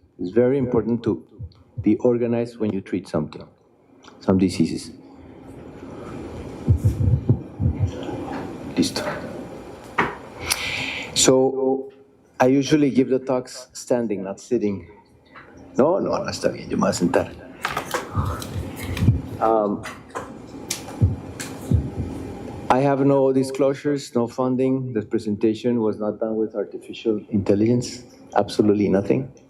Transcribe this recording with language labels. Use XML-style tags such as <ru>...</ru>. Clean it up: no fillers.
<en>It's very important to be organized when you treat some diseases.</en> <es>Listo.</es> <en>So, I usually give the talks standing, not sitting.</en> <es>No, está bien, yo me voy a sentar.</es> <en>I have no disclosures, no funding. This presentation was not done with artificial intelligence, absolutely nothing.</en>